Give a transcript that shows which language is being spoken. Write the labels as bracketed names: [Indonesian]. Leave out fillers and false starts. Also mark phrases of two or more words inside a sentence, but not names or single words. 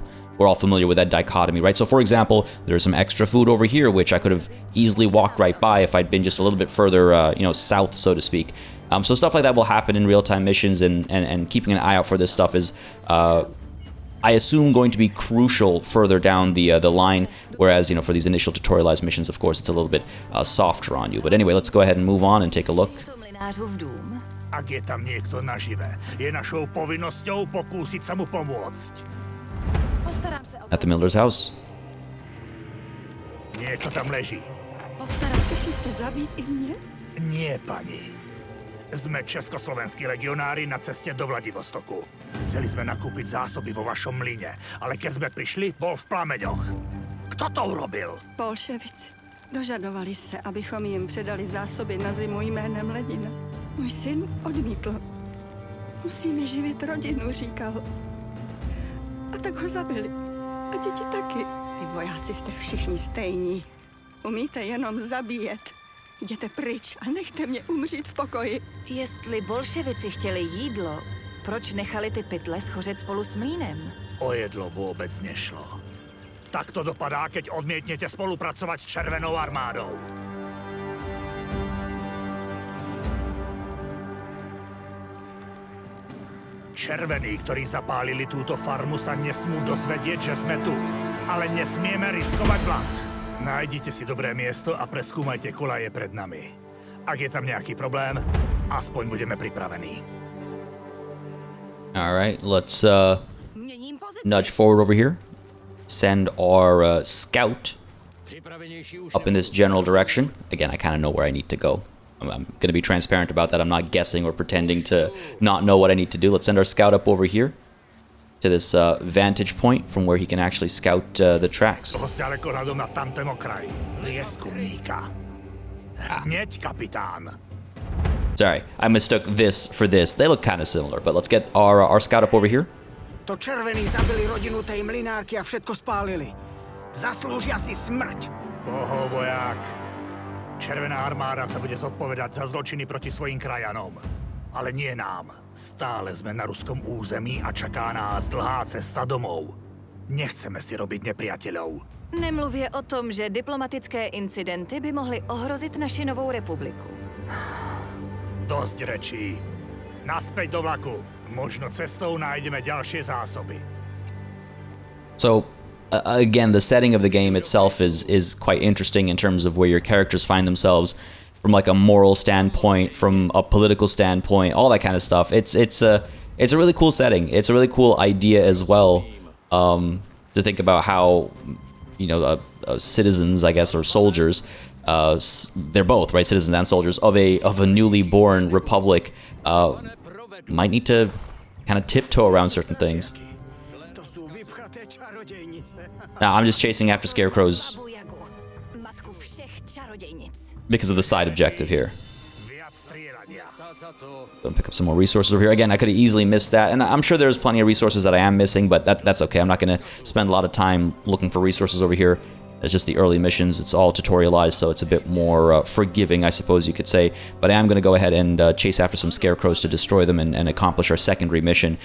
[English] We're all familiar with that dichotomy, right? So for example, there's some extra food over here, which I could have easily walked right by if I'd been just a little bit further, you know, south, so to speak. So stuff like that will happen in real-time missions, and keeping an eye out for this stuff is, I assume, going to be crucial further down the line, whereas, you know, for these initial tutorialized missions, of course, it's a little bit softer on you. But anyway, let's go ahead and move on and take a look. [Slovak] Ak je tam niekto nažive, je našou povinnosťou pokúsiť sa mu pomôcť. [English] At the Miller's house. [Slovak] Niečo tam leží. [Czech] Přišli jste zabít i mě? [Slovak] Nie, pani. Sme československí legionári na ceste do Vladivostoku. Chceli sme nakúpiť zásoby vo vašom mlyne, ale keď sme prišli, bol v plameňoch. Kto to urobil? Bolševici. [Czech] Dožadovali se, abychom jim předali zásoby na zimu jménem Lenina. Můj syn odmítl. Musíme živit rodinu, říkal. A tak ho zabili. A děti taky. Ty vojáci jste všichni stejní. Umíte jenom zabíjet. Jděte pryč a nechte mě umřít v pokoji. Jestli bolševici chtěli jídlo, proč nechali ty pytle schořet spolu s mlýnem? [Slovak] O jedlo vôbec nešlo. Tak to dopadá, keď odmietnete spolupracovať s Červenou armádou. Červení, ktorí zapálili túto farmu, sa nesmú dozvedieť, že sme tu. Ale nesmieme riskovať vlak. Nájdite si dobré miesto a preskúmajte kolaje pred nami. Ak je tam nejaký problém, aspoň budeme pripravení. [English] All right, let's nudge forward over here. Send our scout up in this general direction. Again, I kind of know where I need to go. I'm going to be transparent about that. I'm not guessing or pretending to not know what I need to do. Let's send our scout up over here to this vantage point from where he can actually scout the tracks. Sorry, I mistook this for this. They look kind of similar, but let's get our scout up over here. [Slovak] To červení zabili rodinu tej mlynárky a všetko spálili. Zaslúžia si smrť. Bohovoják. Červená armáda sa bude zodpovedať za zločiny proti svojim krajanom. Ale nie nám. Stále sme na ruskom území a čaká nás dlhá cesta domov. Nechceme si robiť nepriateľov. [Czech] Nemluvě o tom, že diplomatické incidenty by mohly ohrozit naši novou republiku. [Slovak] Dosť rečí. Naspäť do vlaku. Možno cestou nájdeme ďalšie zásoby. [English] So, again, the setting of the game itself is quite interesting in terms of where your characters find themselves from like a moral standpoint, from a political standpoint, all that kind of stuff. It's a really cool setting. It's a really cool idea as well, to think about how, you know, citizens, I guess, or soldiers, they're both, right, citizens and soldiers of a newly born republic, might need to kind of tiptoe around certain things. [Slovak] To sú vypchaté čarodejnice. [English] Now, I'm just chasing after scarecrows [Czech] Babu Jagu, matku všech čarodějnic. [English] because of the side objective here. [Slovak] Viac strieľania. [English] Go pick up some more resources over here. Again, I could have easily missed that, and I'm sure there's plenty of resources that I am missing, but that's okay. I'm not going to spend a lot of time looking for resources over here. It's just the early missions. It's all tutorialized, so it's a bit more forgiving, I suppose you could say. But I am going to go ahead and chase after some scarecrows to destroy them and accomplish our secondary mission.